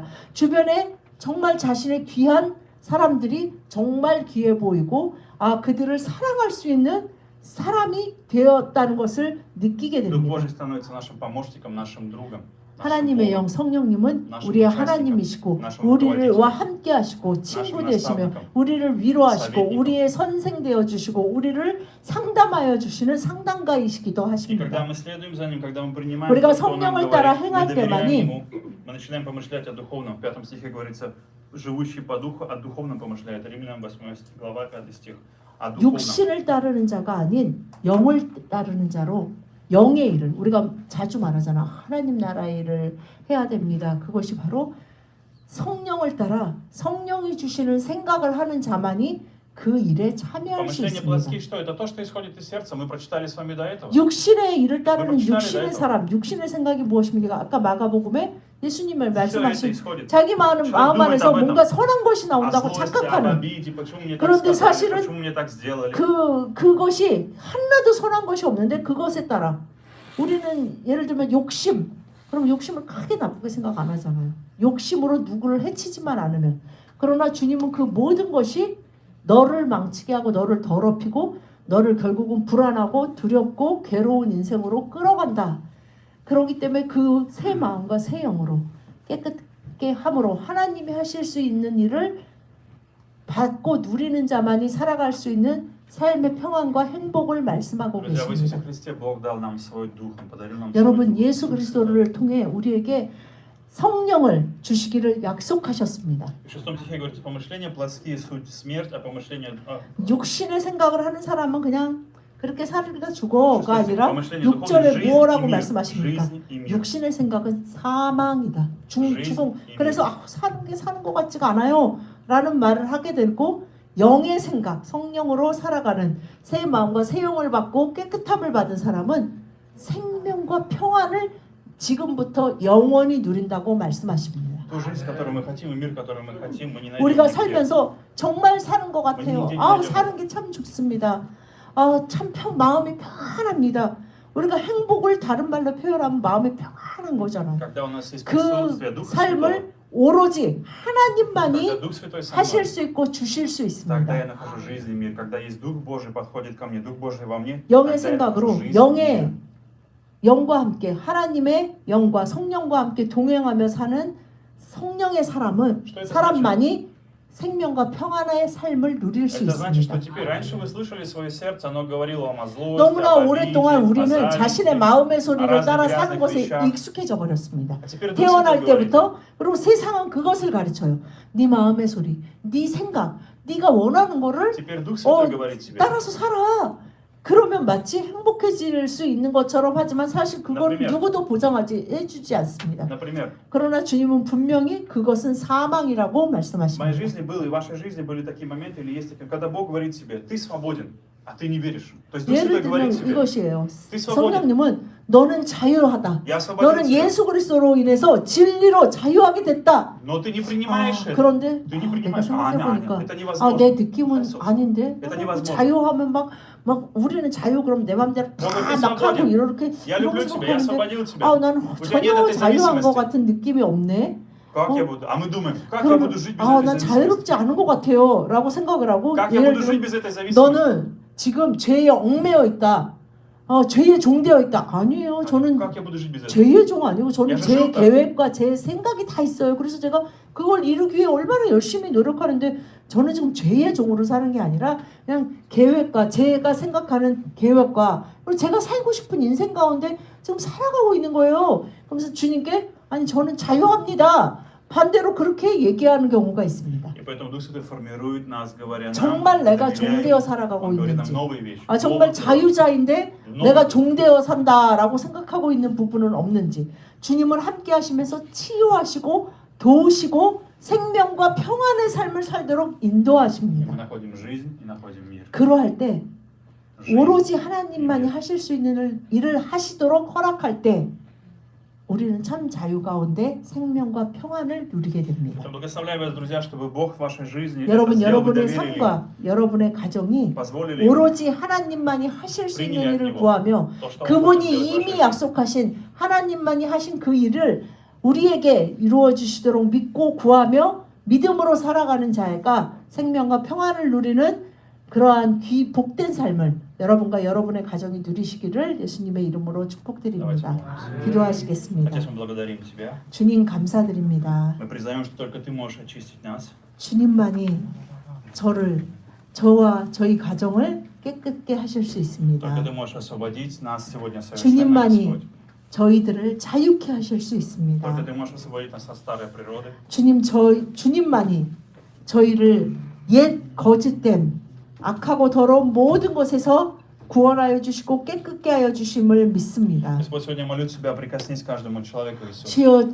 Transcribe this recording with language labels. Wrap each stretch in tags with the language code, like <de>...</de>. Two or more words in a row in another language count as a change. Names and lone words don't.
<ko>주변에 정말 자신의 귀한 사람들이 정말 귀해 보이고 그들을 사랑할 수 있는 사람이 되었다는 것을 느끼게</ko> <ru>Дух</ru> <ko>됩니다.</ko> <ru>Божий становится нашим помощником, нашим другом.</ru> <ko>하나님의 영 성령님은 우리의 하나님이시고 우리와 함께 하시고 친구 되시며 우리를 위로하시고 우리의 선생 되어 주시고 우리를 상담하여 주시는 상담가이시기도</ko> <ru>И когда</ru> <ko>하십니다.</ko> <ru>мы следуем за Ним, когда мы принимаем</ru> <ko>우리가</ko> <ru>то, что Он нам</ru> <ko>성령을 따라</ko> <ru>говорит, мы</ru> <ko>행할</ko> <ru>доверяем</ru> <ko>때만이</ko> <ru>Ему, мы начинаем помышлять о духовном. В 5 стихе говорится, живущий по духу, о духовном помышляет. Римлянам 8 глава, 5 стих. О духовном.</ru> <ko>육신을 따르는 자가 아닌 영을 따르는 자로 영의 일을 우리가 자주 말하잖아. 하나님 나라의 일을 해야 됩니다. 그것이 바로 성령을 따라 성령이 주시는 생각을 하는 자만이 그 일에 참여할 수</ko> <ru>Помышления</ru> <ko>있습니다.</ko> <ru>плотские что? Это то, что исходит из сердца. Мы прочитали с вами до этого.</ru> <ko>육신의 일을 따르는 그걸 육신의 지나가야 사람, 육신의 생각이 무엇입니까? 아까 마가복음에 예수님을</ko> <ru>Все это</ru> <ko>말씀하신</ko> <ru>исходит.</ru> <ko>자기 마음</ko> <ru>думает</ru> <ko>안에서</ko> <ru>об этом.</ru> <ko>뭔가 선한 것이</ko> <ru>О</ru> <ko>나온다고</ko> <ru>злости, об</ru> <ko>착각하는</ko> <ru>обиде, почему мне так</ru> <ko>그런데</ko> <ru>сказали,</ru> <ko>사실은</ko> <ru>почему мне так сделали.</ru> <ko>그것이 하나도 선한 것이 없는데 그것에 따라 우리는 예를 들면 욕심, 그럼 욕심을 크게 나쁘게 생각 안 하잖아요. 욕심으로 누구를 해치지만 않으면. 그러나 주님은 그 모든 것이 너를 망치게 하고 너를 더럽히고 너를 결국은 불안하고 두렵고 괴로운 인생으로 끌어간다. 그렇기 때문에 그 새 마음과 새 영으로 깨끗게 함으로 하나님이 하실 수 있는 일을 받고 누리는 자만이 살아갈 수 있는 삶의 평안과 행복을 말씀하고</ko> <ru>Друзья, в Иисусе</ru> <ko>계십니다.</ko> <ru>Христе Бог дал нам свой дух, Он подарил нам свой</ru> <ko>여러분</ko> <ru>дух.</ru> <ko>예수 그리스도를 통해 우리에게 성령을 주시기를 약속하셨습니다.</ko> <ru>В 6 стихе говорится, помышления плотские суть смерть, а помышления...</ru> <ko>육신의 생각을 하는 사람은 그냥 그렇게 살다 죽어가 아니라</ko> <ru>помышления</ru> <ko>6절에</ko> <ru>жизнь</ru> <ko>뭐라고</ko> <ru>и мир,</ru> <ko>말씀하십니까?</ko> <ru>жизнь и мир.</ru> <ko>육신의 생각은 사망이다.</ko> <ru>жизнь</ru> <ko>죽음.</ko> <ru>и</ru> <ko>그래서</ko> <ru>мир.</ru> <ko>사는 것 같지가 않아요. 라는 말을 하게 되고 영의 생각, 성령으로 살아가는 새 마음과 새 영을 받고 깨끗함을 받은 사람은 생명과 평안을 지금부터 영원히 누린다고 말씀하십니다.</ko> <ru>Ту жизнь, которую мы хотим, и мир, который мы хотим, мы не найдем</ru> <ko>우리가</ko> <ru>нигде.</ru> <ko>살면서 정말 사는 것 같아요. 사는 게 참 좋습니다. 참 마음이 편합니다. 우리가 행복을 다른 말로 표현하면 마음이 편안한 거잖아요.</ko> <ru>Когда у нас есть</ru> <ko>그</ko> <ru>присутствие Духа Святого,</ru> <ko>삶을 오로지 하나님만이</ko> <ru>когда Дух Святой со</ru> <ko>하실</ko> <ru>мной,</ru> <ko>수 있고 주실 수</ko> <ru>тогда я</ru> <ko>있습니다.</ko> <ru>нахожу жизнь и мир. Когда есть Дух Божий, подходит ко мне, Дух Божий во мне,</ru> <ko>영의</ko> <ru>тогда я</ru> <ko>생각으로</ko> <ru>нахожу жизнь и</ru> <ko>영의</ko> <ru>мир.</ru> <ko>영과 함께 하나님의 영과 성령과 함께 동행하며 사는 성령의 사람은 사람만이 생명과 평안의 삶을 누릴 수</ko> <ru>Это значит,</ru> <ko>있습니다.</ko> <ru>что теперь раньше вы слышали свое сердце, оно говорило вам о злости,</ru> <ko>너무나</ko> <ru>об обиде,</ru> <ko>오랫동안</ko> <ru>о</ru> <ko>우리는</ko> <ru>зависти.</ru> <ko>자신의 마음의 소리를</ko> <ru>разных</ru> <ko>따라</ko> <ru>грязных</ru> <ko>사는 것에</ko> <ru>вещах.</ru> <ko>익숙해져 버렸습니다.</ko> <ru>А теперь Дух</ru> <ko>태어날</ko> <ru>Святой говорит,</ru> <ko>때부터 그리고 세상은 그것을 가르쳐요. 네 마음의 소리, 네 생각, 네가 원하는 거를</ko> <ru>теперь Дух Святой говорит тебе,</ru> <ko>따라서 살아. 그러면 마치 행복해질 수 있는 것처럼 하지만 사실 그걸</ko> <ru>Например.</ru> <ko>누구도 보장해주지 않습니다.</ko> <ru>например,</ru> <ko>그러나 주님은 분명히 그것은 사망이라고</ko> <ru>в моей</ru> <ko>말씀하십니다.</ko> <ru>жизни было, и в вашей жизни были такие моменты, или есть такие, когда Бог говорит тебе, ты свободен, а ты не веришь. То есть Дух</ru> <ko>예를</ko> <ru>Святой</ru> <ko>들면</ko> <ru>говорит тебе,</ru> <ko>이것이에요.</ko> <ru>ты свободен,</ru> <ko>성령님은 너는 자유하다.</ko> <ru>я освободил</ru> <ko>너는</ko> <ru>тебя,</ru> <ko>예수 그리스도로 인해서 진리로 자유하게 됐다.</ko> <ru>но ты не принимаешь это.</ru> <ko>그런데</ko> <ru>Ты не</ru> <ko>내가</ko> <ru>принимаешь.</ru> <ko>생각해보니까</ko> <ru>это невозможно.</ru> <ko>내 느낌은 할수 없어. 아닌데</ko> <ru>Это невозможно.</ru> <ko>자유하면 막 우리는 자유 그럼 내 맘대로 너는 다</ko> <ru>ты</ru> <ko>막 하고</ko> <ru>свободен.</ru> <ko>이렇게</ko> <ru>Я</ru> <ko>이러고</ko> <ru>люблю тебя, я</ru> <ko>생각하는데</ko> <ru>освободил тебя.</ru> <ko>나는</ko> <ru>У тебя нет</ru> <ko>전혀</ko> <ru>этой</ru> <ko>자유한 것</ko> <ru>зависимости.</ru> <ko>같은 느낌이 없네.</ko> <ru>Как я буду? А мы думаем, как я</ru> <ko>그러면</ko> <ru>буду жить без этой</ru> <ko>난</ko> <ru>зависимости?</ru> <ko>자유롭지 않은 것 같아요 라고 생각을 하고</ko> <ru>Как я</ru> <ko>예를</ko> <ru>буду жить</ru> <ko>들면</ko> <ru>без этой зависимости?</ru> <ko>너는 지금 죄에 얽매여 있다. 죄의 종되어 있다. 아니에요. 저는</ko> <ru>Как я буду жить без этого?</ru> <ko>죄의 종 아니고 저는 야, 제 그러니까. 계획과 제 생각이 다 있어요. 그래서 제가 그걸 이루기 위해 얼마나 열심히 노력하는데 저는 지금 죄의 종으로 사는 게 아니라 그냥 계획과 제가 생각하는 계획과 그리고 제가 살고 싶은 인생 가운데 지금 살아가고 있는 거예요. 그러면서 주님께 아니 저는 자유합니다. 반대로 그렇게 얘기하는 경우가 있습니다.</ko> <ru>И поэтому Дух Святой формирует нас, говоря нам,</ru> <ko>정말 내가</ko> <ru>доверяя</ru> <ko>종되어</ko> <ru>Ему.</ru> <ko>살아가고</ko> <ru>Он говорит нам</ru> <ko>있는지</ko> <ru>новые вещи.</ru> <ko>아 정말</ko> <ru>новые слова.</ru> <ko>자유자인데</ko> <ru>новые</ru> <ko>내가</ko> <ru>слова.</ru> <ko>종되어 산다라고 생각하고 있는 부분은 없는지 주님을 함께 하시면서 치유하시고 도우시고 생명과 평안의 삶을 살도록</ko> <ru>И</ru> <ko>인도하십니다.</ko> <ru>мы находим жизнь и находим мир.</ru> <ko>그러할 때</ko> <ru>Жизнь.</ru> <ko>오로지 하나님만이 하실 수 있는 일을 하시도록 허락할 때 우리는 참 자유 가운데 생명과 평안을 누리게 됩니다.</ko> <ru>Поэтому благословляю вас, друзья, чтобы Бог в вашей жизни это</ru> <ko>여러분</ko> <ru>сделал, вы</ru> <ko>여러분의</ko> <ru>доверили ему,</ru> <ko>삶과 여러분의 가정이</ko> <ru>позволили ему</ru> <ko>오로지 하나님만이 하실 수 있는 일을 구하며</ko> <ru>то, что Он</ru> <ko>그분이</ko> <ru>хочет сделать в вашей</ru> <ko>이미</ko> <ru>жизни.</ru> <ko>약속하신 하나님만이 하신 그 일을 우리에게 이루어 주시도록 믿고 구하며 믿음으로 살아가는 자가 생명과 평안을 누리는 그러한 복된 삶을 여러분과 여러분의 가정이 누리시기를 예수님의 이름으로 축복드립니다. 기도하시겠습니다.</ko> <ru>Отец, мы благодарим Тебя.</ru> <ko>주님 감사드립니다.</ko> <ru>Мы признаем, что только Ты можешь очистить нас.</ru> <ko>주님만이 저와 저희 가정을 깨끗게 하실 수 있습니다.</ko> <ru>Только Ты можешь освободить нас сегодня совершенно,</ru> <ko>주님만이</ko> <ru>Господь.</ru> <ko>저희들을 자유케 하실 수 있습니다.</ko> <ru>Только Ты можешь освободить нас от старой природы.</ru> <ko>주님만이 저희를 옛 거짓된 악하고 더러운 모든 것에서 구원하여 주시고 깨끗게 하여 주심을 믿습니다.</ko> <ru>Господь, сегодня я молю Тебя, прикоснись к каждому человеку, Иисус.</ru> <ko>주여</ko>